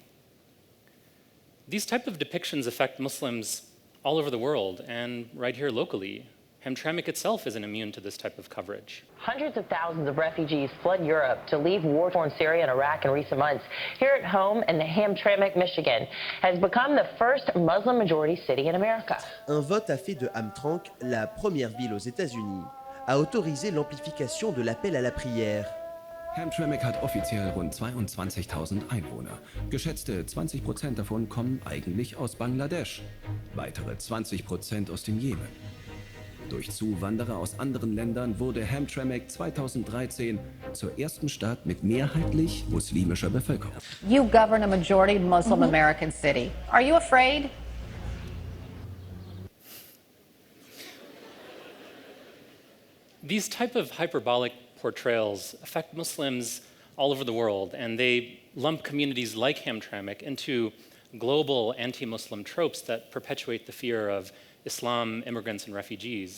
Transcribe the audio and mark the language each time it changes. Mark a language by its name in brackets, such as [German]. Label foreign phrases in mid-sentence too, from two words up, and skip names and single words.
[English] These type of depictions affect Muslims all over the world and right here locally. Hamtramck itself isn't immune to this type of coverage. Hundreds of thousands of refugees flood Europe to leave war-torn Syria and Iraq in recent months. Here at home in Hamtramck, Michigan, has become the first Muslim-majority city in America. [French] Un vote a fait de Hamtramck la première ville aux États-Unis à autoriser l'amplification de l'appel à la prière. [German] Hamtramck hat offiziell rund 22.000 Einwohner. Geschätzte 20% davon kommen eigentlich aus Bangladesch, weitere 20% aus dem Jemen. Durch Zuwanderer aus anderen Ländern wurde Hamtramck 2013 zur ersten Stadt mit mehrheitlich muslimischer Bevölkerung. [English] You govern a majority Muslim American city. Are you afraid? These type of hyperbolic portrayals affect Muslims all over the world, and they lump communities like Hamtramck into global anti-Muslim tropes that perpetuate the fear of Islam, immigrants, and refugees.